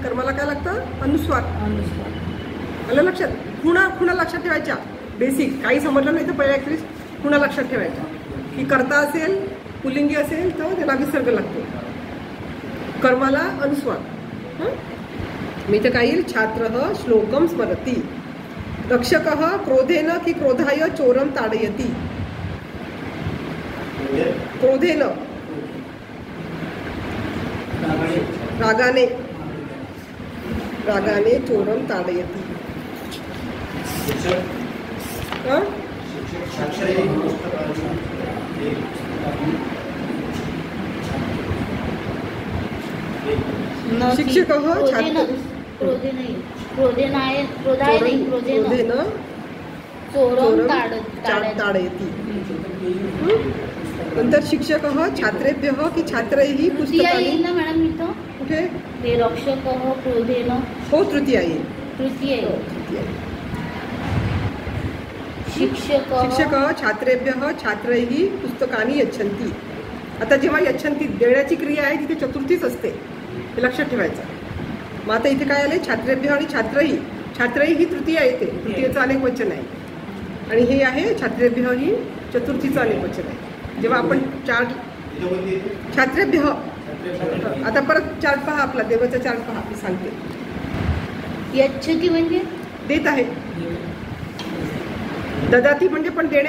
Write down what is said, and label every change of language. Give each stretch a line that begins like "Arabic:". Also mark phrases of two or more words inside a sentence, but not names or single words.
Marathi: कर्माला काय लागतं अनुस्वार. आलं लक्षात. खुणा लक्षात ठेवायच्या बेसिक. काही समजलं नाही तर पहिल्या ॲक्च्युली खुणा लक्षात ठेवायच्या की कर्ता असेल पुल्लिंगी असेल तर त्याला विसर्ग लागतो. कर्माला अनुस्वार. मी तर काय येईल
Sanskrit: छात्र श्लोकम स्मरती. रक्षक क्रोधेन की क्रोधाय चोरम ताडयती.
Marathi: म्हणजे
Sanskrit: क्रोधेन
Marathi: रागाने रागाने
Sanskrit: चोरम ताडयती. शिक्षक हं?
Marathi: साक्षरी पुस्तकांची न की
Sanskrit: शिक्षकः क्रोधेन. छात्र-
Marathi: क्रोधे नाही.
Sanskrit: क्रोधेनाय क्रोधाय नाही. क्रोधेन क्रोधेन चोरम चोरम ताडयती. नंतर शिक्षक छात्रेभ्य की छात्रैः
Marathi: तृतीया
Sanskrit: पुस्तकानि.
Marathi: येईल ना मॅडम इथं. कुठे हे रक्षकः क्रोधेन हो तृतीया येईल. तृतीय येईल. तृतीया येईल.
Sanskrit: शिक्षक शिक्षक छात्रेभ्य छात्रैः पुस्तकानि यच्छन्ति.
Marathi: आता जेव्हा यच्छन्ति देण्याची क्रिया आहे तिथे चतुर्थीच असते. हे लक्षात ठेवायचं. मग आता इथे काय आले छात्रेभ्य आणि छात्रैः. छात्रैः ही तृतीया येते. तृतीयेचं अनेक वचन आहे. आणि हे आहे छात्रेभ्य ही चतुर्थीचं अनेक वचन आहे. जेव्हा आपण चार्ट इथं कोणती येते?
Sanskrit: छात्रेभ्य. छात्रेभ्य.
Marathi: आता परत चार्ट पहा आपला देवाचा चार्ट पहा. मी सांगते यच्छती म्हणजे देत आहे. ददाती म्हणजे पण देणे.